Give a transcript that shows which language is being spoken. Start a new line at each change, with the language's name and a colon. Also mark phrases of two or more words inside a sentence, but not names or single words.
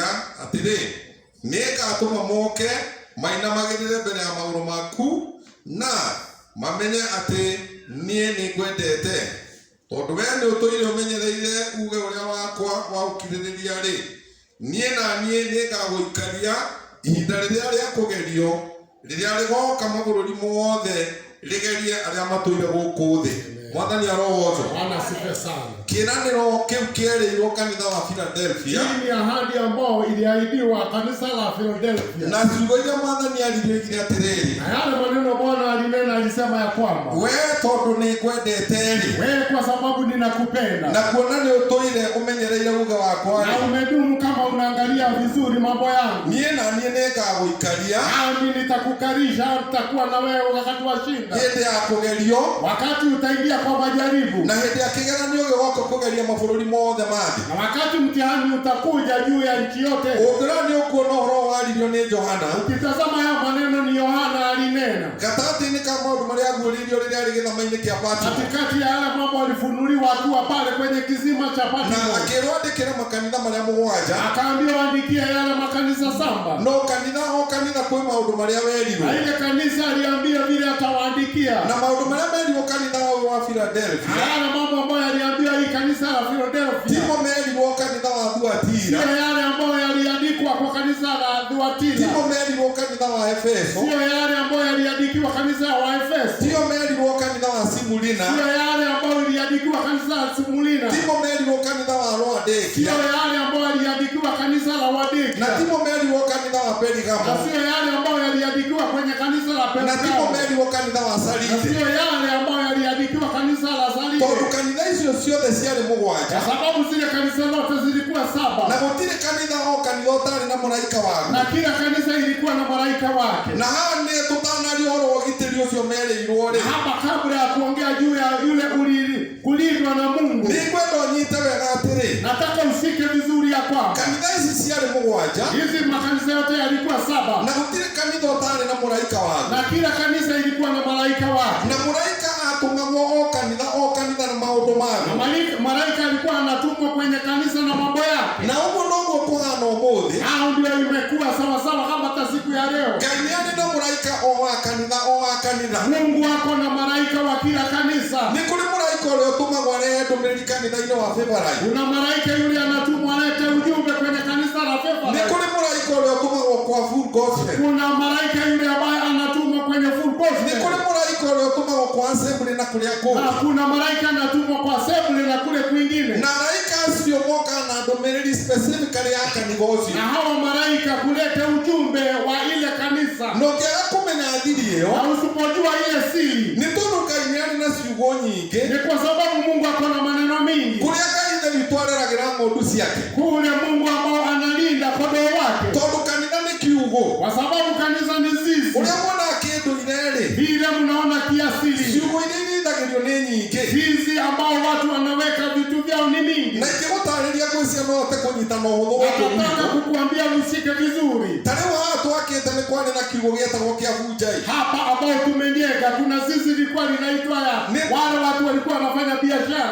Kikuyu: Atĩrĩ, nĩngatũma moke mainamagĩrĩre mbere ya magũrũ maku, na mamenye atĩ niĩ nĩngwendete, tondũ wee nĩ ũtũire ũmenyereire uge ũrĩa wakwa wa ũkirĩrĩria rĩ, niĩ na niĩ nĩngagũikaria ihinda rĩrĩa rĩa kũgerio, rĩrĩa rĩgoka mabũrũri mothe rĩgerie arĩa matũire gũkũ thĩ. Mwathani arogoocwo.
Swahili: Bwana asifiwe sana.
Kikuyu: Kĩĩranĩro kĩu kĩerĩirwo kanitha wa Philadelphia,
Swahili: hii ni ahadi ambayo iliahidiwa kanisa la Philadelphia,
Kikuyu: na ciugo iria Mwathani arirĩgire atĩrĩrĩ,
Swahili: na yale maneno Bwana alinena, alisema ya kwamba
Kikuyu: wee tondũ nĩngwendete rĩ,
Swahili: wewe kwa sababu ninakupenda,
Kikuyu: na kuona nĩ ũtũire ũmenyereire uga wakwa na rĩ,
Swahili: umedumu kama unaangalia vizuri mambo yangu,
Kikuyu: niĩ na niĩ nĩngagũikaria,
Swahili: nami nitakukarisha, nitakuwa na wewe wakati wa shida,
Kikuyu: hĩndĩ ya kũgerio,
Swahili: wakati utaingia kwa majaribu,
Kikuyu: na hĩndĩ ya kĩgeranio gĩgoka kũgeria mabũrũri mothe ma thĩ.
Swahili: na wakati mtihani utakuja juu ya nchi yote.
Kikuyu: Ũngĩrora nĩ ũkuona ũhoro waririo nĩ Johana,
Swahili: ukitazama ya maneno ni Yohana alinena,
Kikuyu: gatagatĩ-inĩ ka maũndũ marĩa aguũrĩirio rĩrĩa arĩ gĩthama-inĩ kĩa Patimo,
Swahili: katikati ya yale mambo alifunuliwa akiwa pale kwenye kisima cha na Patimo,
Kikuyu: akĩrwo andĩkĩre makanitha marĩa 7,
Swahili: akaambiwa andikia yale makanisa 7.
Kikuyu: no kanitha o kanitha kwĩ maũndũ marĩa werirwo,
Swahili: na ile kanisa aliambia vile atawaandikia,
Kikuyu: na maũndũ marĩa merirwo kanitha wa Philadelphia,
Swahili: yale mambo ambayo aliambia hii kanisa la Philadelphia,
Kikuyu: timo merirwo kanitha wa Thuatira,
Swahili: sio yale ambayo yaliandikwa kwa kanisa la Thuatira,
Kikuyu: timo merirwo kanitha wa Efeso,
Swahili: sio yale ambayo yaliandikiwa kanisa wa Efeso,
Kikuyu: timo merirwo kanitha wa Simurina,
Swahili: sio yale ambayo yaliandikiwa kanisa la Simurina,
Kikuyu: timo merirwo kanitha wa Laodikia,
Swahili: sio yale ambayo yaliandikiwa kanisa la Laodikia,
Kikuyu: na timo merirwo kanitha wa Pergamo,
Swahili: sio yale ambayo yaliandikiwa kwenye kanisa la Pergamo,
Kikuyu: na timo merirwo kanitha wa Saride,
Swahili: sio yale ambayo yaliandikiwa kanisa la Saride,
Kikuyu: tondũ kanitha icio ciothe ciarĩ 7,
Swahili: kwa sababu zile kanisa zote zilikuwa 7,
Kikuyu: na gũtirĩ kanitha o kanitha ũtarĩ na mũraika waguo,
Swahili: na kila kanisa ilikuwa na malaika wake.
Kikuyu: na haha nĩ tũtanaria ũhoro tumeeleirwo ri
Swahili: hapa kabla ya kuongea juu ya yule kulindwa na Mungu,
Kikuyu: ni kwenda nyite wega atiri,
Swahili: nataka usike vizuri ya kwamba
Kikuyu: kanitha ici ciarĩ mũgwanja,
Swahili: hizi makanisa yote yalikuwa 7,
Kikuyu: na gũtirĩ kanitha ũtarĩ na mũraika wake,
Swahili: na kila kanisa ilikuwa na malaika wake,
Kikuyu: na mũraika atũmagwo o kanitha na maũndũ make,
Swahili: na malaika alikuwa anatumwa kwenye kanisa na mambo yake.
Kikuyu: na ũguo noguo kũhana ũmũthĩ.
Swahili: Hao ndio imekuwa sawa sawa kama hata siku ya leo.
Kikuyu: Ngai nĩ arĩ na mũraika o wa kanitha.
Swahili: Mungu wako na malaika wa kila kanisa.
Kikuyu: Nĩ kũrĩ mũraika ũrĩa ũtũmagwo arehe ndũmĩrĩri kanitha-inĩ wa February.
Swahili: Kuna malaika yule anatumwa alete ujumbe kwenye kanisa la February.
Kikuyu: Nĩ kũrĩ mũraika ũrĩa ũtũmagwo kwa
English: full gospel.
Swahili: Kuna malaika yule ambaye anatumwa kwenye
English: full gospel.
Kikuyu: Nĩ kũrĩ mũraika ũrĩa ũtũmagwo kwa assembly na kũrĩa kũngĩ.
Swahili: Na kuna malaika anatumwa kwa assembly na kule kwingine.
Kikuyu: Na malaika acio moka na ndũmĩrĩri specifically ya kanitha ũcio.
Swahili: Na hawa malaika kuleta ujumbe wa ile kanisa.
Kikuyu: Na ũngĩaga kũmenya thiri ĩyo,
Swahili: na usipojua ile siri,
Kikuyu: nĩ tondũ Ngai nĩ arĩ na ciugo nyingĩ,
Swahili: ni kwa sababu Mungu ako na maneno mingi.
Kikuyu: kũrĩa kanitha witũ areragĩra ng'ondu ciake,
Swahili: kule Mungu ambao analinda kondoo wake,
Kikuyu: tondũ kanitha nĩ kiugo,
Swahili: kwa sababu kanisa ni zizi.
Kikuyu: ũrĩa muonaga kĩndũ-inĩ-rĩ,
Swahili: vile mnaona kiasili,
Kikuyu: ciugo iria irĩithagĩrio nĩ nyingĩ,
Swahili: zizi ambao watu wanaweka vitu vyao ni mingi,
Kikuyu: na ingĩgũtarĩria gwĩcia no ũhote kũnyita na ũhũthũ.
Swahili: nataka kukuambia usike vizuri.
Kikuyu: Ta rĩu haha twakĩte nĩ kwarĩ na kiugo gĩetagwo kĩa Bunjai.
Swahili: Hapa ambao tumejenga kuna zizi lilikuwa linaitwa ya wale watu walikuwa wanafanya biashara.